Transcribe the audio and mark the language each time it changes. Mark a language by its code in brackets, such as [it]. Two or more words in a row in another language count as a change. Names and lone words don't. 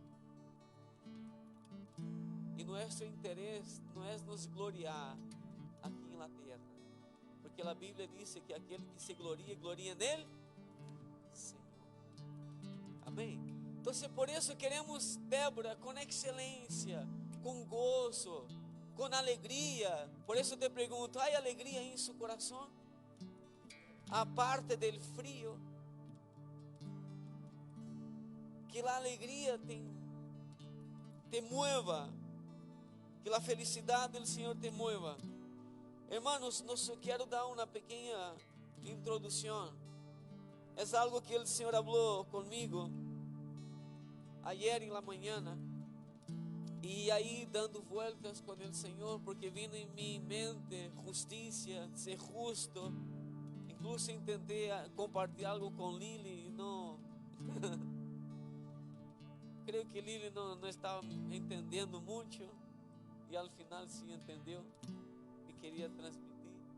[pt] E nosso interesse não é nos gloriar aqui na terra, porque a Bíblia diz que aquele que se gloria nele, Senhor. Amém? Então, por isso queremos, Débora, com excelência, com gozo, com alegria. Por isso te pergunto: há alegria em seu coração? [es] Aparte del frío, [pt] que a alegria [es] te mueva, [pt] que a felicidade do Senhor [es] te mueva. [pt] Hermanos, quero dar uma pequena introdução. É algo que o Senhor falou comigo ayer em [es] la mañana, [pt] e aí [es] dando vueltas [pt] com o Senhor, porque vino em minha mente justiça, ser justo. Incluso tentei compartilhar algo com Lili e não. Creio que Lili não estava entendendo muito, e ao final sim entendeu e queria transmitir.